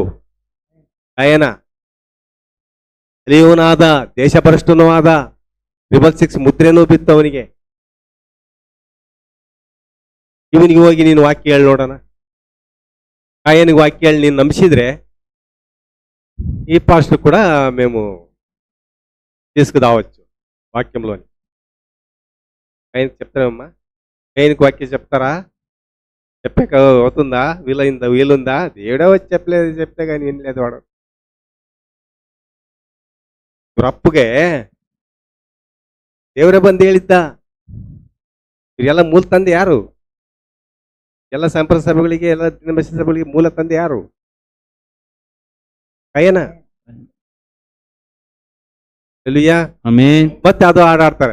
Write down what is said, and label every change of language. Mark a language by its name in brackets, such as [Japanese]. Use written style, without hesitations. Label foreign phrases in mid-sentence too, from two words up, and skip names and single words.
[Kannada] ಕಾಯನ. ಇವನಾದ ದೇಶಭ್ರಷ್ಟನೂ ಆದ. 666 ಮುದ್ರೆನೂ ಬಿತ್ತು ಅವನಿಗೆ. ಇವನಿಗೆ ಹೋಗಿ ನೀನು ವಾಕ್ಯ ಹೇಳಿ ನೋಡೋಣ. ಕಾಯನಿಗೆ ವಾಕ್ಯ ಹೇಳಿ ನೀನು ನಂಬಿಸಿದ್ರೆ [Telugu] ఈ పాస్టర్ కూడా మేము తీసుకురావచ్చు వాక్యంలోని. ఆయనకి చెప్తారమ్మా. ఆయనకి వాక్యం చెప్తారా? చెప్పాక అవుతుందా? వీలుందా? దేవుడే వచ్చి చెప్తే కానీ ఏం లేదు. వాడు [Kannada] ಅಪ್ಪುಗೆ ದೇವರೇ ಬಂದು ಹೇಳಿದ್ದ. ಇವರೆಲ್ಲ ಮೂಲ ತಂದೆ ಯಾರು? ಎಲ್ಲ ಸಂಪ್ರದಾಯ ಸಭೆಗಳಿಗೆ, ಎಲ್ಲ ದಿನಬಸ ಸಭೆಗಳಿಗೆ ಮೂಲ ತಂದೆ ಯಾರು? ಕಾಯನ. ಮತ್ತೆ ಅದು ಹಾಡಾಡ್ತಾರೆ.